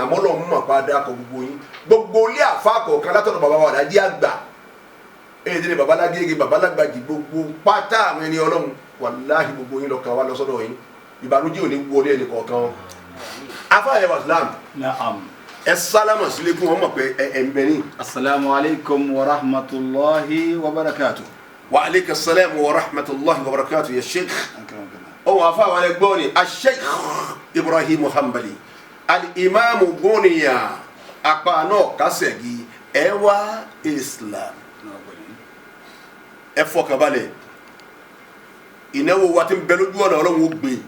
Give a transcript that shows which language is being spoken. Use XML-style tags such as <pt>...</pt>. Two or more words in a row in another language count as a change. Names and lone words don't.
<yo>Àmọ́ Ọlọ́run mọ̀ pa dáko gbogbo yín. Gbogbo ilé àfa kọ̀ọ̀kan látọ̀dọ̀ bàbá wa Alhaji àgbà. Èyí ni bàbá Lágége, bàbá Lágbàjì, gbogbo pátá àwọn ẹni Ọlọ́run. Wàláhì gbogbo yín lọ́kàn wa lọ sọ́dọ̀ yín. Ìbànújẹ́ ò ní wọlé ẹnì kọ̀ọ̀kan wọn. Afa ẹ̀ wà Islam. Naam. Ẹ sálámà sílé kí wọ́n mọ̀ pé ẹ, ẹ ń bẹ ní.</yo> <ar>السلام عليكم ورحمة الله وبركاته. وعليكم السلام ورحمة الله وبركاته, يا شيخ أكرمك الله.</ar> <yo>Ó wà fún àwọn ẹgbẹ́ òní, a Sheikh Ibrahim Hanbali, Al-Imam Goniya, apá náà kásẹ̀gì, ẹ wá Islam. Ẹ fọkàn balẹ̀. Ìnáwó wa ti ń bẹ lójú ọ̀nà Ọlọ́run ó gbé.</yo>